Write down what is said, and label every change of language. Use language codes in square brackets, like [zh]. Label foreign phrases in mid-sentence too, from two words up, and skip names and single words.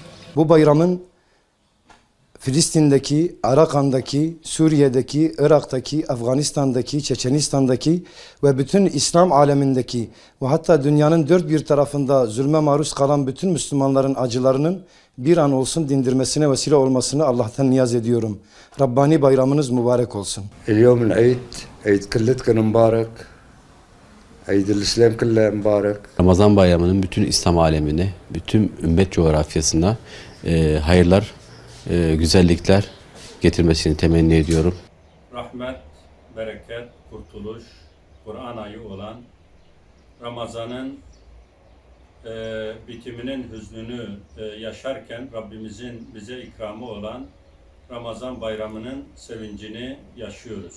[tr] Bu bayramın Filistin'deki, Arakan'daki, Suriye'deki, Irak'taki, Afganistan'daki, Çeçenistan'daki ve bütün İslam alemindeki ve hatta dünyanın dört bir tarafında zulme maruz kalan bütün Müslümanların acılarının bir an olsun dindirmesine vesile olmasını Allah'tan niyaz ediyorum. Rabbani bayramınız mübarek olsun. [ar] اليوم العيد عيد كلتكن مبارك عيد الإسلام كله مبارك. [tr] Ramazan bayramının bütün İslam alemine, bütün ümmet coğrafyasına hayırlar, güzellikler getirmesini temenni ediyorum. Rahmet, bereket, kurtuluş, Kur'an ayı olan Ramazan'ın bitiminin hüznünü yaşarken Rabbimizin bize ikramı olan Ramazan bayramının sevincini yaşıyoruz.